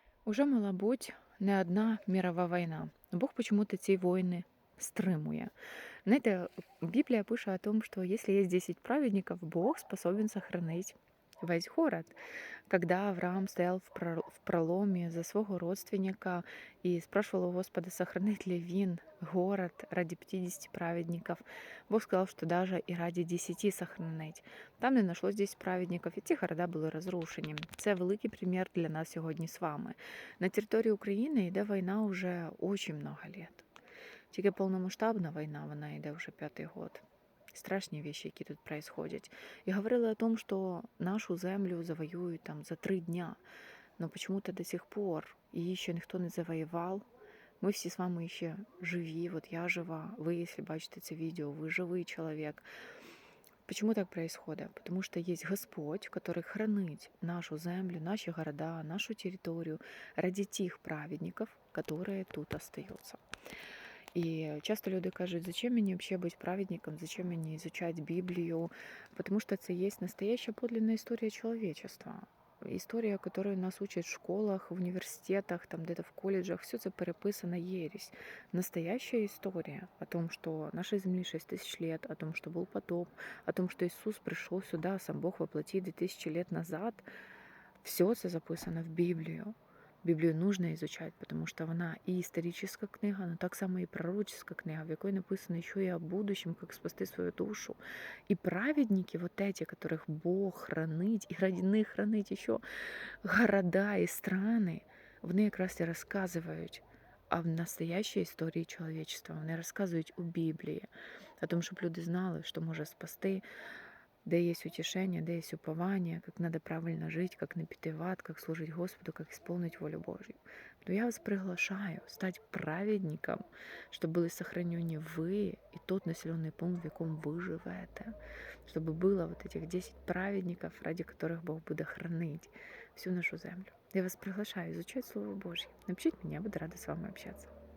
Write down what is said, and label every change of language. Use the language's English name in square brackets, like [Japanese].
[Ukrainian] Уже, мабуть, не одна мірова війна. Бог почему-то ці війни стримує. Знаєте, Біблія пише [Russian] о том, что если есть 10 праведников, Бог способен сохранить весь город. Когда Авраам стоял в проломе за своего родственника и спрашивал у Господа, сохранит ли він город ради 50 праведников, Бог сказал, что даже и ради 10 сохранить. Там не нашлось 10 праведников, [Ukrainian] і ці города були розрушені. Це великий примір для нас сьогодні з вами. На території України йде війна вже дуже много лет. Тільки повномасштабна війна, вона йде вже 5-й год. Страшні вещи, які тут происходять. І говорили о том, що нашу землю завоюють там за 3 дня. Но почему-то до сих пор її ще ніхто не завоював. Ми всі з вами ще живі, от я жива, ви, якщо бачите це відео, ви живий чоловік. [Russian] Почему так происходит? Потому что есть Господь, который хранит нашу землю, наши города, нашу территорию ради тих праведников, которые тут остаются. [Ukrainian] І часто люди кажуть, зачем мені взагалі бути праведником, зачем мені изучать Біблію, тому що це є настоящая подлинная історія человечества. [Russian] Історія, которую нас учат в школах, в университетах, там где-то в колледжах, все це переписана єресь. Настоящая история о том, что нашей земле 6000 лет, о том, что был потоп, о том, что Иисус пришел сюда, сам Бог воплоти 2000 лет назад. [Ukrainian] Все це записано в Біблію. [Russian] Біблію нужно изучать, потому что вона і історична книга, но так само і пророческая книга, в якой написано еще и о будущем, как спасти свою душу. И праведники, вот эти, которых Бог хранить, і ради них хранить еще города і страны, вони якраз і розказують о настоящей історії человечества. [Ukrainian] Вони розказують у Біблії, о том, щоб люди знали, що може спасти, де є утешение, де є упование, [Russian] как надо правильно жить, как не піти в ад, как служить Господу, как исполнить волю Божью. То я вас приглашаю стать праведником, чтобы были сохранены вы и тот населенный пункт, в яком вы живете. Чтобы было вот этих 10 праведников, ради которых Бог буде хранить всю нашу землю. Я вас приглашаю изучать Слово Божье. Напишите мне, я буду рада с вами общаться.